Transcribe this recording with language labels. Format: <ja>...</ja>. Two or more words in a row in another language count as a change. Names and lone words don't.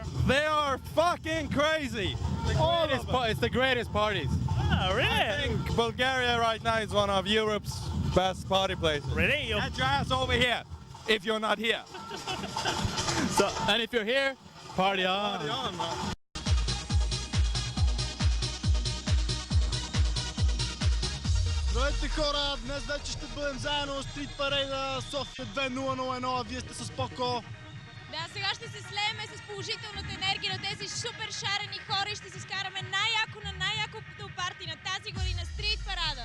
<en>They are fucking crazy. It's the greatest parties. Oh, I really? think Bulgaria right now is one of Europe's best party places. Really? Get your ass over here if you're not here. And if you're here, party on. Party on, man.</en> <bg>Здравейте хора, днес вече ще бъдем заедно Street Parade София 2001, а вие сте с Поко. Да, сега ще се слееме с положителната енергия на тези супер шарени хора и ще си скараме най-яко на най-якото парти на тази година Street Парада.</bg>